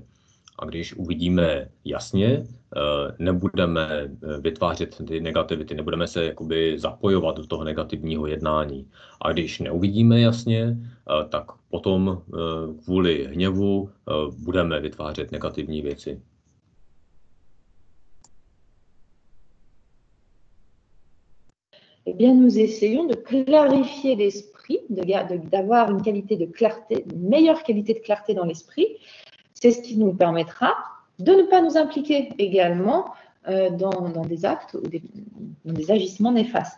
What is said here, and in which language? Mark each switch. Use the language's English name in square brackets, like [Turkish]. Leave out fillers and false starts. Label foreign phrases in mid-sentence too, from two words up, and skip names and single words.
[Czech] A když uvidíme jasně, nebudeme vytvářet ty negativity, nebudeme se jakoby zapojovat do toho negativního jednání. A když neuvidíme jasně, tak potom kvůli hněvu budeme vytvářet negativní věci. [French] Eh bien, nous essayons de clarifier l'esprit, d'avoir une qualité de clarté, une meilleure qualité de clarté dans l'esprit. C'est ce qui nous permettra de ne pas nous impliquer également dans des actes ou dans des agissements néfastes.